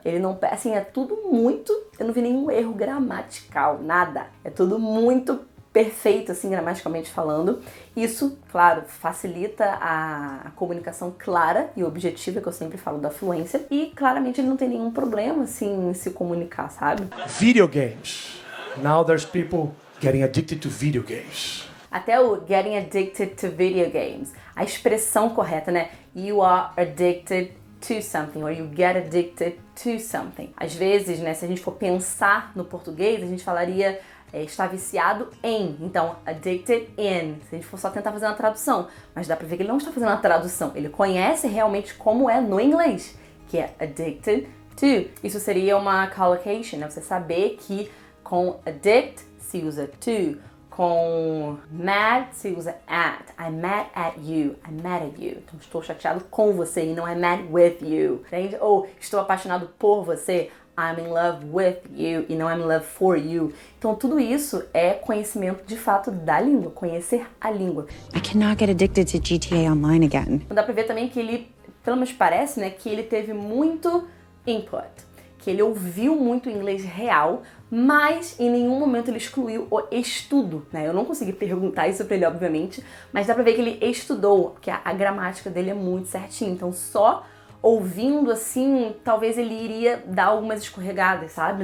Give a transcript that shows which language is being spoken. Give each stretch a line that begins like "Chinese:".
Portuguese: Ele não perde, assim, é tudo muito... Eu não vi nenhum erro gramatical, nada. É tudo muito perfeito, assim, gramaticalmente falando. Isso, claro, facilita a comunicação clara e objetiva, que eu sempre falo da fluência. E, claramente, ele não tem nenhum problema, assim, em se comunicar, sabe?
English: Video games. Now there's people getting addicted to video games.
Portuguese: Até o
English: getting addicted to video games.
Portuguese: A expressão correta, né?
English: You are addicted to something, or you get addicted to something.
Portuguese: Às vezes, né, se a gente for pensar no português, a gente falaria está viciado em. Então, addicted in. Se a gente for só tentar fazer uma tradução. Mas dá pra ver que ele não está fazendo uma tradução. Ele conhece realmente como é no inglês, que é addicted to. Isso seria uma collocation, né? Você saber que com addict se usa to, com mad se usa at.
English: I'm mad at you. I'm mad at you.
Portuguese: Então estou chateado com você e não
English: I'm mad with you. Entende?
Portuguese: Ou estou apaixonado por você.
English: I'm in love with you
Portuguese: e não
English: I'm in love for you.
Portuguese: Então tudo isso é conhecimento de fato da língua, conhecer a língua.
English: I cannot get addicted to GTA Online again.
Portuguese: Então dá pra ver também que ele, pelo menos parece, né, que ele teve muito input, que ele ouviu muito inglês real, mas em nenhum momento ele excluiu o estudo, né? Eu não consegui perguntar isso pra ele, obviamente, mas dá pra ver que ele estudou, porque a gramática dele é muito certinha, então só ouvindo assim, talvez ele iria dar algumas escorregadas, sabe?